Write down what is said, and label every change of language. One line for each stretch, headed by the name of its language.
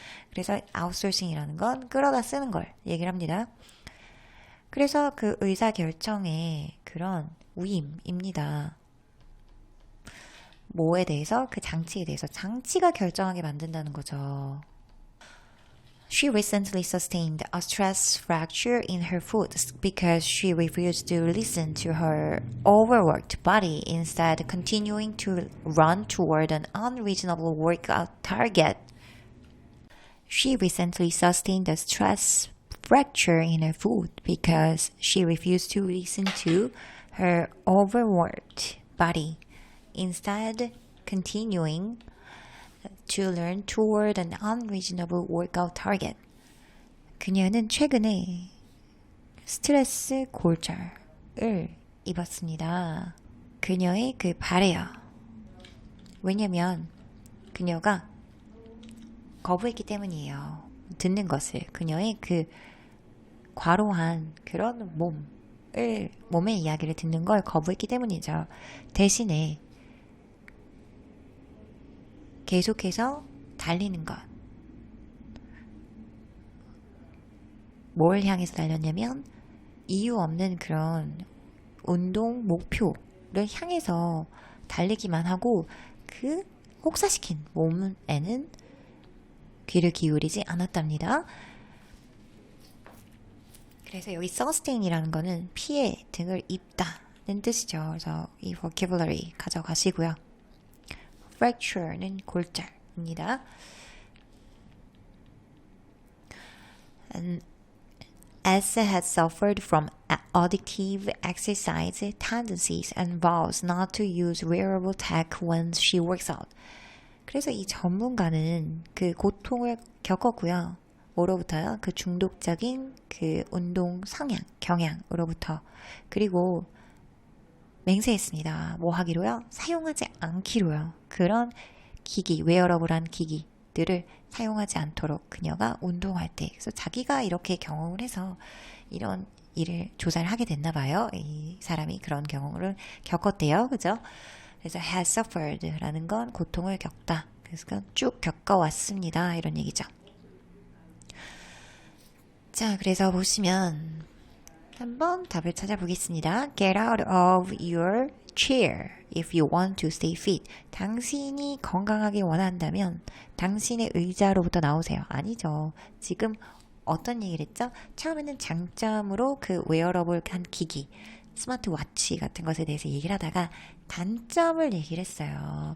Korean: 그래서 아웃소싱이라는 건 끌어다 쓰는 걸 얘기를 합니다. 그래서 그 의사 결정의 그런 위임입니다. 뭐에 대해서? 그 장치에 대해서. 장치가 결정하게 만든다는 거죠.
English: She recently sustained a stress fracture in her foot because she refused to listen to her overworked body, instead continuing to run toward an unreasonable workout target. She recently sustained a stress fracture in her foot because she refused to listen to her overworked body, instead continuing to learn toward an unreasonable workout target.
Korean: 그녀는 최근에 스트레스 골절을 입었습니다. 그녀의 그 발에요. 왜냐면 그녀가 거부했기 때문이에요. 듣는 것을. 그녀의 그 과로한 그런 몸의 이야기를 듣는 걸 거부했기 때문이죠. 대신에 계속해서 달리는 것. 뭘 향해서 달렸냐면 이유 없는 그런 운동 목표를 향해서 달리기만 하고 그 혹사시킨 몸에는 귀를 기울이지 않았답니다. 그래서 여기 sustain이라는 거는 피해 등을 입다는 뜻이죠. 그래서 이 vocabulary 가져가시고요. fracture는 골절입니다.
English: S has suffered from addictive exercise tendencies and vows not to use wearable tech when she works out.
Korean: 그래서 이 전문가는 그 고통을 겪었고요. 뭐로부터요? 그 중독적인 그 운동 성향, 경향으로부터. 그리고 맹세했습니다. 뭐 하기로요? 사용하지 않기로요. 그런 기기, 웨어러블한 기기들을 사용하지 않도록 그녀가 운동할 때. 그래서 자기가 이렇게 경험을 해서 이런 일을 조사를 하게 됐나 봐요. 이 사람이 그런 경험을 겪었대요. 그죠? 그래서 has suffered라는 건 고통을 겪다. 그래서 쭉 겪어왔습니다. 이런 얘기죠. 자, 그래서 보시면 한번 답을 찾아보겠습니다.
English: Get out of your chair if you want to stay fit.
Korean: 당신이 건강하게 원한다면 당신의 의자로부터 나오세요. 아니죠. 지금 어떤 얘기를 했죠? 처음에는 장점으로 그 웨어러블한 기기, 스마트워치 같은 것에 대해서 얘기를 하다가 단점을 얘기를 했어요.